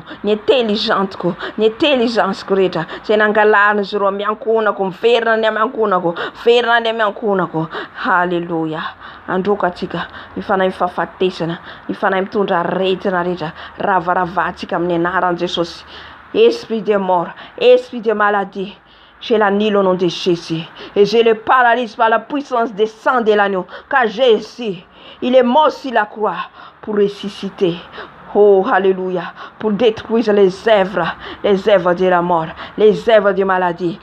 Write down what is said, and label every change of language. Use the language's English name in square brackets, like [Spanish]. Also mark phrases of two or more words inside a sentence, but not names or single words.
[Malagasy] Ny intelligentiko, ny intelligenceko rehetra. Zay nangalarina izy ireo miankonako, miverina ny amiankonako, verina ny amiankonako. Halleluja. Androkatsika ny fanahy mifahafatesana, ny fanahy mitondra aretina rehetra, ravaravatsika amin'ny anaran'i Jesosy. [French] Esprit de mort, esprit de maladie, je l'annule au nom de Jésus. Et je le paralyse par la puissance des sangs de l'agneau. Car Jésus, il est mort sur la croix pour ressusciter. Oh, alléluia, pour détruire les œuvres de la mort, les œuvres de maladie.